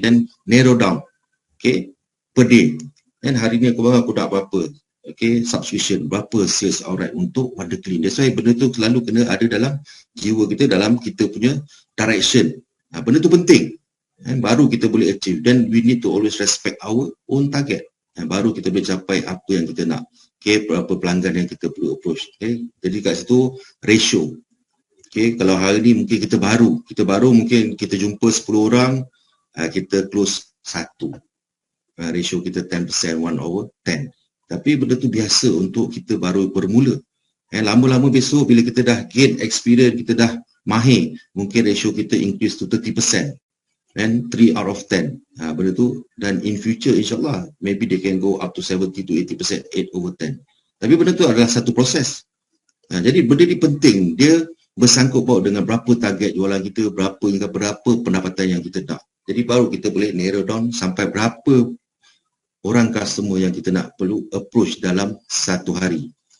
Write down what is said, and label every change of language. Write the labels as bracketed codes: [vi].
[ms] Dan [en] narrow down. Okay? Per day. [ms] Dan hari ni aku nak berapa. [en] Okay? Subscription. [ms] Berapa sales outright untuk Wonder Clean. [en] That's why [ms] benda tu selalu kena ada dalam jiwa kita, dalam kita punya direction. Benda tu penting. Baru kita boleh achieve. [en] Then we need to always respect our own target. [ms] Baru kita boleh capai apa yang kita nak. Okay, berapa pelanggan yang kita perlu approach. Okay, jadi kat situ ratio. Okay, kalau hari ni mungkin kita baru mungkin kita jumpa 10 orang, kita close 1. Ratio kita 10%, 1/10. Tapi benda tu biasa untuk kita baru bermula. Lama-lama besok bila kita dah [en] gain experience, [ms] kita dah mahir, mungkin ratio kita [en] increase to 30%. And 3 out of 10. [ms] Benda tu, dan [en] in future insyaAllah maybe they can go up to 70 to 80%, 8/10. [ms] Tapi benda tu adalah satu proses. Jadi benda ni penting, dia bersangkut paut dengan berapa target jualan kita, berapa pendapatan yang kita nak. Jadi baru kita boleh narrow down sampai berapa orang customer yang kita nak perlu approach dalam satu hari.